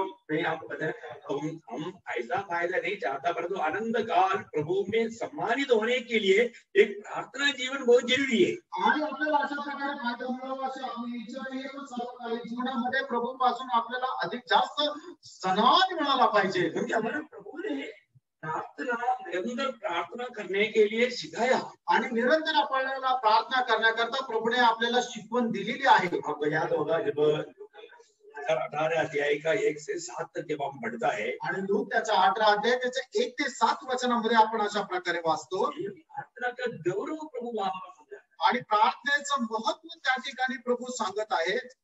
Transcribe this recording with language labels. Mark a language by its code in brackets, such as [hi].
[hi] मैं आपको बताया हम ऐसा फायदा नहीं चाहता, परंतु आनंद काल प्रभु में सम्मानित होने के लिए एक प्रार्थना जीवन बहुत जरूरी है। [mr] आणि आपल्याला अशा प्रकारे फायदा मिळावा अशी आपली इच्छा आहे, पण सार्वकालिक जीवनामध्ये प्रभू पासून आपल्याला अधिक जास्त सन्मान मिळाला पाहिजे। [hi] क्योंकि हमारे प्रभु ने प्रार्थना निरंतर प्रार्थना करने के लिए सिखाया [mr] आणि निरंतर आपल्याला प्रार्थना करण्याकरता प्रभूने आपल्याला शिकवण दिलेली आहे। [hi] आपको याद होगा जब 18 अध्याय का 1 से 7 तक जब हम पढ़ता है [mr] आणि लूक त्याचा 18 अध्याय त्याच्या 1 ते 7 वचनामध्ये आपण अशा प्रकारे वाचतो। [hi] प्रार्थना का गौरव प्रभु वहां समझा [mr] आणि प्रार्थनेचं महत्त्व त्या ठिकाणी प्रभू सांगत आहे।